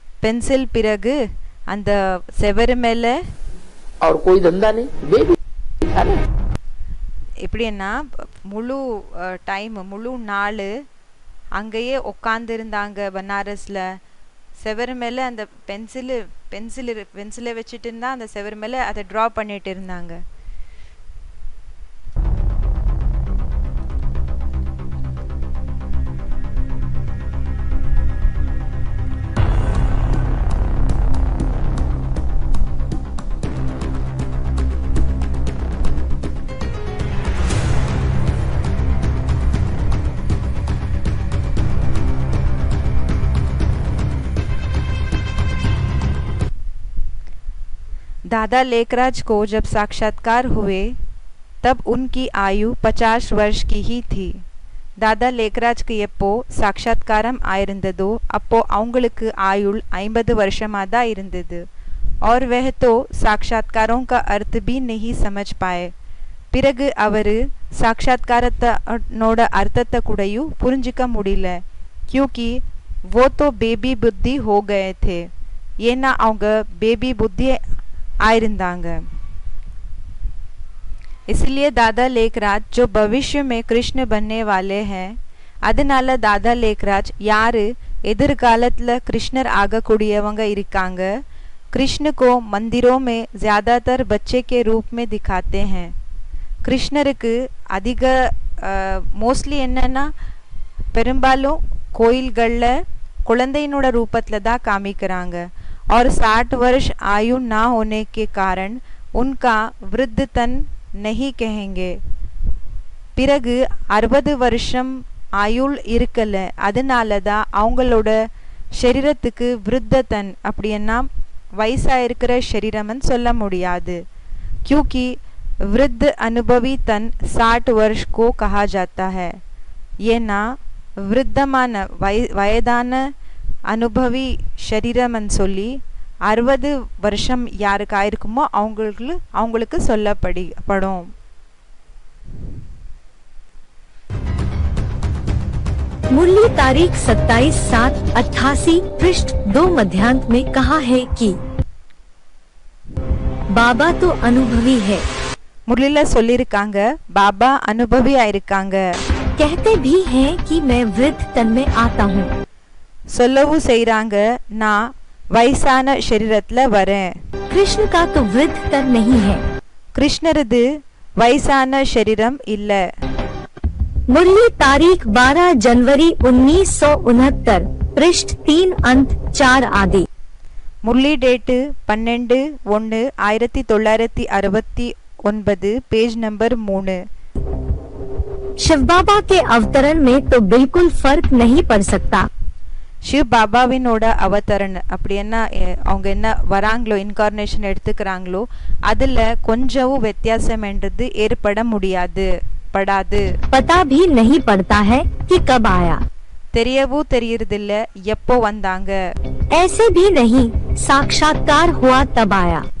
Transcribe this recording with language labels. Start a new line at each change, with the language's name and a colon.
Tamil: Pencil பிறகு அந்த செவரு மேல.
Hindi: और कोई धंधा नहीं, बेबी था ना.
Tamil: எப்படின்னா முழு டைம் முழு நாள் அங்கேயே உட்காந்து இருந்தாங்க பனாரஸ்ல. செவரு மேல அந்த பென்சிலை வச்சுட்டு இருந்தா அந்த செவரு மேல அதை டிரா பண்ணிட்டு இருந்தாங்க.
Hindi: दादा लेखराज को जब साक्षात्कार हुए तब उनकी आयु 50 वर्ष की ही थी.
Tamil: दादा लेखराஜ்க்கு எப்போ சாட்சாத்காரம் ஆயிருந்ததோ அப்போ அவங்களுக்கு ஆயுள் 50 வருஷமா தான் இருந்தது.
Hindi: और वह तो साक्षात्कारों का अर्थ भी नहीं समझ पाए.
Tamil: பிறகு அவரு சாட்சாத்காரத்தோட அர்த்தத்தை கூடயும் புரிஞ்சிக்க முடியல.
Hindi: क्योंकि वो तो बेबी बुद्धि हो गए थे.
Tamil: ஏன்னா அவங்க பேபி புத்தி आयरंदांग.
Hindi: इसलिए दादा लेखराज जो भविष्य में कृष्ण बनने वाले हैं,
Tamil: அதனால दादा लेखराज யாரு எதிர்காலத்துல கிருஷ்ணர் ஆகக்கூடியவங்க இருக்காங்க.
Hindi: कृष्ण को मंदिरों में ज्यादातर बच्चे के रूप में दिखाते हैं.
Tamil: கிருஷ்ணருக்கு அதிக மோஸ்ட்லி என்னன்னா பெரும்பாலும் கோயில்கள்ல குழந்தையினோட ரூபத்துல தான் காமிக்கிறாங்க.
Hindi: और 60 वर्ष आयु ना होने के कारण उनका वृद्धतन नहीं कहेंगे.
Tamil: பிறகு 60 வருஷம் ஆயுள் இருக்கல, அதனால தான் அவங்களோட शरीरத்துக்கு விருத்ததன் அப்படின்னா வயசா இருக்கிற शरीरमन சொல்ல முடியாது.
Hindi: क्योंकि वृद्ध अनुभवी तन 60 वर्ष को कहा जाता है.
Tamil: ஏன்னா விருத்தமான வயதான அனுபவி शरीरमन சொல்லி 60 வருஷம் யாருக்கு ஆயிருக்குமோ அவங்களுக்கு சொல்லப்படும்.
Hindi: मुरली तारीख 27/7/88 पृष्ठ 2 मध्यांत में कहा है कि बाबा तो अनुभवी है.
Tamil: முரளில சொல்லிருக்காங்க பாபா அனுபவியா இருக்காங்க.
Hindi: कहते भी हैं कि मैं वृद्ध तन में आता हूँ.
Tamil: சொல்லவும் செய்றாங்க நான் வயசான शरीरத்துல வரேன்.
Hindi: कृष्ण का तो वृद्ध तन नहीं है.
Tamil: கிருஷ்ணரது வயசான शरीरम இல்ல.
Hindi: मुरली तारीख 12 जनवरी 1969 पृष्ठ 3 अंत 4 आदि. मुरली डेट 12/1/1969 पेज नंबर 3. शिव बाबा के अवतरण में तो बिल्कुल फर्क नहीं पड़ सकता.
Tamil: शिव பாபாவினோட அவதரண் அப்படி என்ன அவங்க என்ன வராங்களோ இன்கார்னேஷன் எடுத்துக்கிறாங்களோ அதுல கொஞ்சம் வித்தியாசம் என்றது ஏற்பட முடியாது படாது.
Hindi: पता भी नहीं पड़ता है कि कब आया.
Tamil: தெரியவும் தெரியறதில்ல எப்போ வந்தாங்க.
Hindi: ऐसे भी नहीं साक्षात्कार हुआ तब आया.